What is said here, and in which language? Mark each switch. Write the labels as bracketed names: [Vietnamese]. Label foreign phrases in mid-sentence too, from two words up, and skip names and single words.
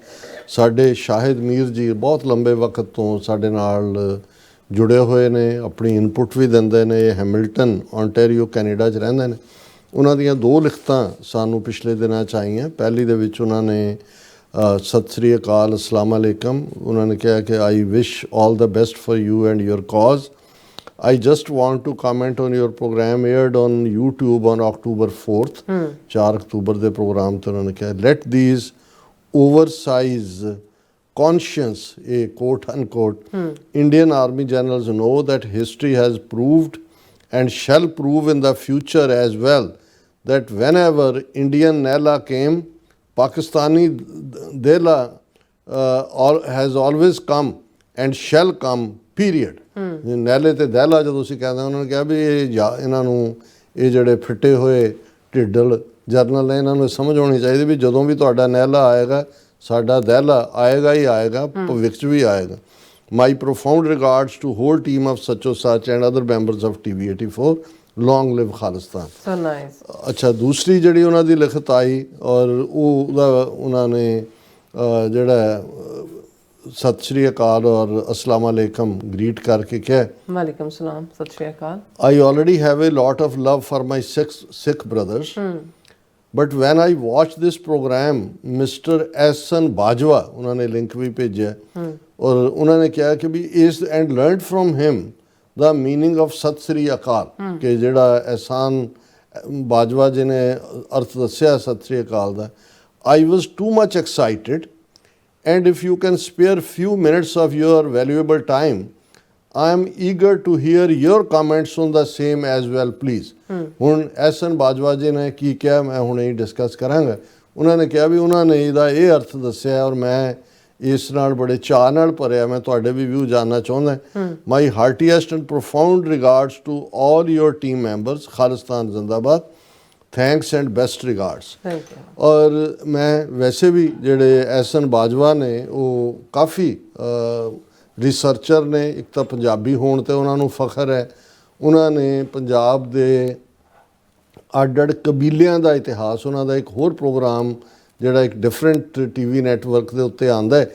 [Punjabi] ਸਾਡੇ ਸ਼ਾਹਿਦ ਮੀਰ ਜੀ ਬਹੁਤ ਲੰਬੇ ਵਕਤ ਤੋਂ ਸਾਡੇ ਨਾਲ ਜੁੜੇ ਹੋਏ ਨੇ, ਆਪਣੀ ਇਨਪੁਟ ਵੀ ਦਿੰਦੇ ਨੇ। ਇਹ ਹੈਮਿਲਟਨ ਓਨਟਾਰੀਓ ਕੈਨੇਡਾ 'ਚ ਰਹਿੰਦੇ ਨੇ। ਉਹਨਾਂ ਦੀਆਂ 2 ਲਿਖਤਾਂ ਸਾਨੂੰ ਪਿਛਲੇ ਦਿਨਾਂ 'ਚ ਆਈਆਂ। ਪਹਿਲੀ ਦੇ ਵਿੱਚ ਉਹਨਾਂ ਨੇ ਸਤਿ ਸ੍ਰੀ ਅਕਾਲ, [Arabic] السلام عليكم. [Punjabi] ਉਹਨਾਂ ਨੇ ਕਿਹਾ ਕਿ [English] I wish all the best for you and your cause. I just want to comment on your program aired on YouTube on October 4th, 4 [Punjabi] ਅਕਤੂਬਰ ਦੇ ਪ੍ਰੋਗਰਾਮ ਤੇ ਉਹਨਾਂ ਨੇ ਕਿਹਾ, [English] let these oversized conscious, a quote unquote, Indian Army generals know that history has proved and shall prove in the future as well that whenever Indian Nehla came, Pakistani Dehla has always come and shall come, period. [Punjabi] ਨਹਿਲੇ ਤੇ ਦਹਿਲਾ ਜਦੋਂ ਅਸੀਂ ਕਹਿੰਦੇ ਉਹਨਾਂ ਨੇ ਕਿਹਾ ਵੀ ਇਹਨਾਂ ਨੂੰ ਇਹ ਜਿਹੜੇ ਫਿੱਟੇ ਹੋਏ ਢਿੱਡਲ ਜਰਨਲ ਨੇ ਇਹਨਾਂ ਨੂੰ ਸਮਝ ਆਉਣੀ ਚਾਹੀਦੀ ਵੀ ਜਦੋਂ ਵੀ ਤੁਹਾਡਾ ਨਹਿਲਾ ਆਏਗਾ ਸਾਡਾ ਦਹਿਲਾ ਆਏਗਾ ਹੀ ਆਏਗਾ, ਭਵਿੱਖ 'ਚ ਵੀ ਆਏਗਾ। [English] my profound regards to whole team of ਸੱਚੋ ਸੱਚ and other members of TV 84। long live Khalistan. So nice. [Punjabi] ਅੱਛਾ, ਦੂਸਰੀ ਜਿਹੜੀ ਉਹਨਾਂ ਦੀ ਲਿਖਤ ਆਈ ਔਰ ਉਹਦਾ ਉਹਨਾਂ ਨੇ ਜਿਹੜਾ ਸਤਿ ਸ਼੍ਰੀ ਅਕਾਲ ਔਰ [Arabic] السلام عليكم [Punjabi] ਗ੍ਰੀਟ ਕਰਕੇ ਕਿਹਾ, [Arabic] وعليكم السلام, [Punjabi] ਸਤਿ ਸ਼੍ਰੀ ਅਕਾਲ। [English] I already have a lot of love for my Sikh brothers, but when I watch this program, Mr. Ehsan Bajwa, [Punjabi] ਉਹਨਾਂ ਨੇ ਲਿੰਕ ਵੀ ਭੇਜਿਆ ਔਰ ਉਹਨਾਂ ਨੇ ਕਿਹਾ ਕਿ ਵੀ ਇਸ [English] and learned from him the meaning of [Punjabi] ਸਤਿ ਸ਼੍ਰੀ ਅਕਾਲ, ਕਿ ਜਿਹੜਾ ਅਹਿਸਾਨ ਬਾਜਵਾ ਜੀ ਨੇ ਅਰਥ ਦੱਸਿਆ ਸਤਿ ਸ਼੍ਰੀ ਅਕਾਲ ਦਾ। [English] I was too much excited. And if you can spare few minutes of your valuable time, I am eager to hear your comments on the same as well, please. [Punjabi] ਹੁਣ ਐਸਨ ਬਾਜਵਾ ਜੀ ਨੇ ਕੀ ਕਿਹਾ ਮੈਂ ਹੁਣੇ ਹੀ ਡਿਸਕਸ ਕਰਾਂਗਾ। ਉਹਨਾਂ ਨੇ ਕਿਹਾ ਵੀ ਉਹਨਾਂ ਨੇ ਇਹਦਾ ਇਹ ਅਰਥ ਦੱਸਿਆ ਔਰ ਮੈਂ ਇਸ ਨਾਲ ਬੜੇ ਚਾਅ ਨਾਲ ਭਰਿਆ। ਮੈਂ ਤੁਹਾਡੇ ਵੀ ਵਿਊ ਜਾਣਨਾ ਚਾਹੁੰਦਾ। [English] My heartiest and profound regards to all your team members. [Punjabi] ਖਾਲਿਸਤਾਨ ਜ਼ਿੰਦਾਬਾਦ। [English] thanks and best regards. [Punjabi] ਔਰ ਮੈਂ ਵੈਸੇ ਵੀ ਜਿਹੜੇ ਐਸਨ ਬਾਜਵਾ ਨੇ ਉਹ ਕਾਫੀ ਰਿਸਰਚਰ ਨੇ। ਇੱਕ ਤਾਂ ਪੰਜਾਬੀ ਹੋਣ 'ਤੇ ਉਹਨਾਂ ਨੂੰ ਫਖਰ ਹੈ। ਉਹਨਾਂ ਨੇ ਪੰਜਾਬ ਦੇ ਅੱਡ-ਅੱਡ ਕਬੀਲਿਆਂ ਦਾ ਇਤਿਹਾਸ, ਉਹਨਾਂ ਦਾ ਇੱਕ ਹੋਰ ਪ੍ਰੋਗਰਾਮ ਜਿਹੜਾ ਇੱਕ [English] different TV network [Punjabi] ਦੇ ਉੱਤੇ ਆਉਂਦਾ ਹੈ।